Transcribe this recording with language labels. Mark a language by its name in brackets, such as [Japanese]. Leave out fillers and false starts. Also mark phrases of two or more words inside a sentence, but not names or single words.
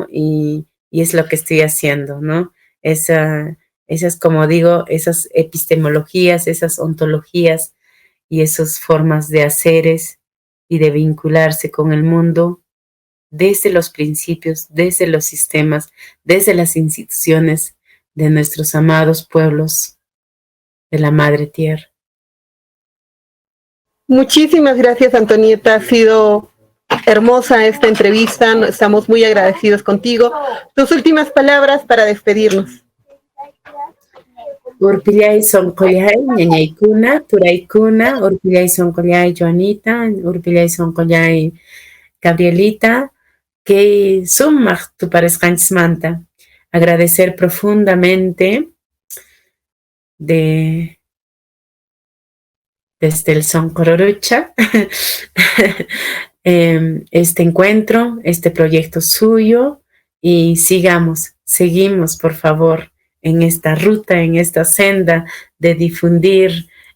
[Spanish] Y es lo que estoy haciendo, ¿no? Esas, como digo, esas epistemologías, esas ontologías y esas formas de haceres y de vincularse con el mundo desde los principios, desde los sistemas, desde las instituciones de nuestros amados pueblos de la Madre Tierra. Muchísimas gracias, Antonieta. Ha sido hermosa esta entrevista. Estamos muy agradecidos contigo. Tus últimas palabras para despedirnos. [Quechua] Urpillay sonkollay, ñañaykuna, turaykuna, urpillay sonkollay Joanita, urpillay sonkollay Gabrielita, que sumaq tuparisqanchikmanta. [Spanish] Agradecer profundamente desde el Soncororocha este encuentro, este proyecto suyo, y seguimos por favor en esta ruta, en esta senda de difundir